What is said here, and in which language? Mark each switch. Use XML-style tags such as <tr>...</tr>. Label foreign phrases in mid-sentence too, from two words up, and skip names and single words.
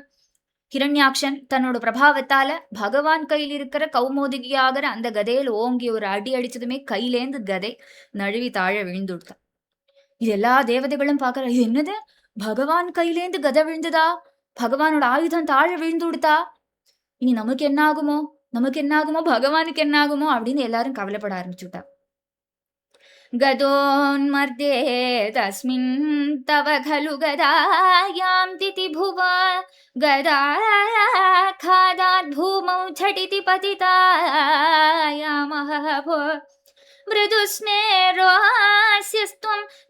<ta>ஹிரண்யாக்ஷன் தன்னோட பிரபாவத்தால பகவான் கையில் இருக்கிற கௌமோதிகியாகிற அந்த கதையில் ஓங்கி ஒரு அடி அடிச்சதுமே கையிலேந்து கதை நழுவி தாழ விழுந்து விட்டான். இது எல்லா தேவதைகளும் பார்க்கற, இது என்னது பகவான் கையிலேந்து கதை விழுந்ததா, பகவானோட ஆயுதம் தாழ விழுந்து விடுத்தா, இனி நமக்கு என்ன ஆகுமோ, நமக்கு என்ன ஆகுமோ, பகவானுக்கு என்ன ஆகுமோ அப்படின்னு எல்லாரும் கவலைப்பட ஆரம்பிச்சுட்டா.</ta> <sa>गदोन्मर्दे तस्मिन् तव खलु गदायां तिथिभुव गदाघातात् भूमौ झटिति पतितायामः मृदुस्मेरोऽस्यस्त्वं</sa>